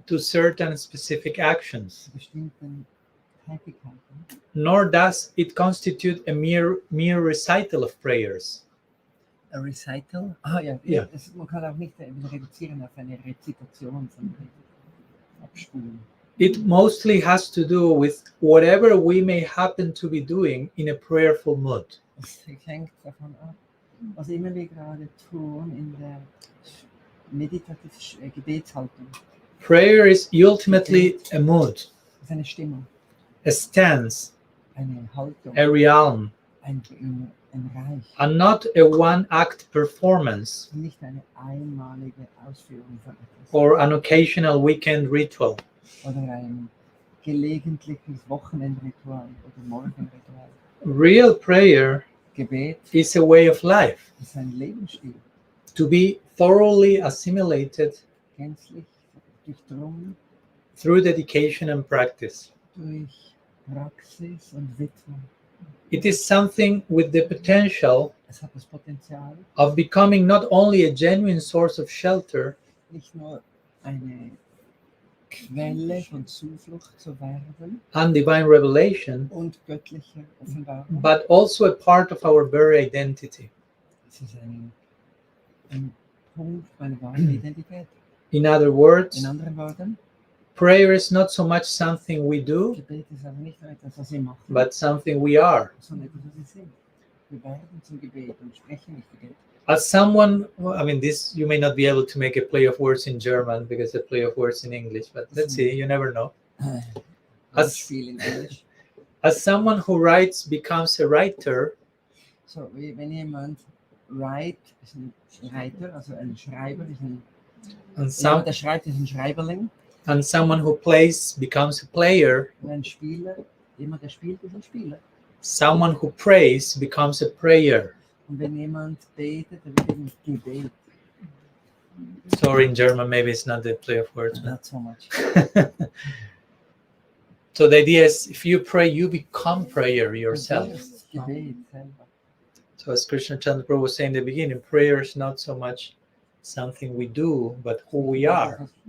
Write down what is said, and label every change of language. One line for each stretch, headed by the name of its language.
English: to certain specific actions,
German: zu bestimmten Tätigkeiten.
English: nor does it constitute a mere recital of prayers. A recital?
German: Ah ja, Ja. man kann auch nicht reduzieren auf eine Rezitation, sondern abspulen.
English: It mostly has to do with whatever we may happen to be doing in a prayerful mood.
German: Es hängt davon ab, was immer wir gerade tun in der meditativen Gebetshaltung.
English: Prayer is ultimately a mood,
German: Das ist eine Stimmung,
English: a stance,
German: eine Haltung,
English: a realm,
German: ein Reich.
English: and not a one-act performance
German: Nicht eine einmalige Ausführung von etwas.
English: or an occasional weekend ritual.
German: Oder ein gelegentliches Wochenendritual oder Morgenritual.
English: Real prayer
German: Gebet
English: is a way of life,
German: ist ein Lebensstil,
English: to be thoroughly assimilated
German: gänzlich durchdrungen
English: through dedication and practice.
German: durch Praxis und Widmung.
English: It is something with the potential
German: Es hat das Potenzial,
English: of becoming not only a genuine source of shelter,
German: nicht nur eine Quelle von Zuflucht zu werden
English: and divine revelation,
German: und göttliche Offenbarung.
English: but also a part of our very identity.
German: Es ist ein Punkt meiner wahren Identität.
English: In other words,
German: In anderen Worten,
English: prayer is not so much something we do,
German: Gebet ist aber nicht nur etwas, was wir machen,
English: but something we are.
German: sondern etwas, was wir sind. Wir werden zum Gebet und sprechen nicht Gebet.
English: As someone, well, I mean, this you may not be able to make a play of words in German because a play of words in English, but let's see, you never know.
German: Das Spiel in Englisch.
English: As someone who writes becomes a writer,
German: So, wenn jemand
English: write,
German: ist ein Writer, also ein Schreiber, ist ein,
English: and,
German: jemand, der schreibt, ist ein Schreiberling.
English: and someone who plays becomes a player,
German: Und ein Spieler, jemand, der spielt, ist ein Spieler.
English: someone who prays becomes a prayer.
German: Und wenn jemand betet, dann wird eben Gebet.
English: Sorry, in German, maybe it's not the play of words. But Not so much. so the idea is, if you pray, you become prayer yourself.
German: Das ist Gebet selber.
English: So as Krishna Chandra Prabhu was saying in the beginning, prayer is not so much something we do, but who we are.